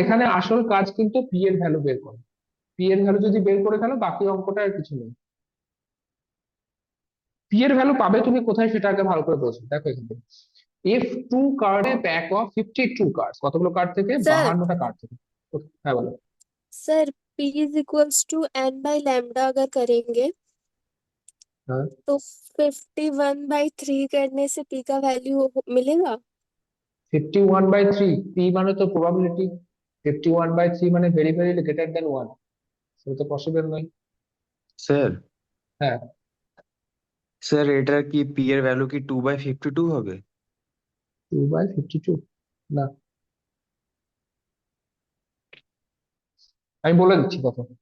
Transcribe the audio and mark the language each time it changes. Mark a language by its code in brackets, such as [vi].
[bn] এখানে আসল কাজ কিন্তু পি এর ভ্যালু বের করো, পি এর ভ্যালু যদি বের করে ফেলো বাকি অঙ্কটা আর কিছু নেই। পি এর ভ্যালু পাবে তুমি কোথায় সেটা আগে ভালো করে বোঝো। দেখো এখানে if two card a pack of 52 card, কতগুলো কার্ড থেকে, [hi] सर [bn] 52টা কার্ड থেকে। হ্যাঁ বলো। [hi] Sir P is equals to n by lambda अगर करेंगे [bn] হ্যাঁ, [hi] तो 51/3 करने से P का वैल्यू मिलेगा। [bn] 51/3, পি মানে তো প্রবাবিলিটি, 51/3 মানে ভেরি ভেরি গ্রেটার দেন 1, সেটা তো পসিবল নয়। স্যার হ্যাঁ, স্যার এটার কি পি এর ভ্যালু কি 2/52 হবে? 2/52 না, আমি বলে দিচ্ছি কত।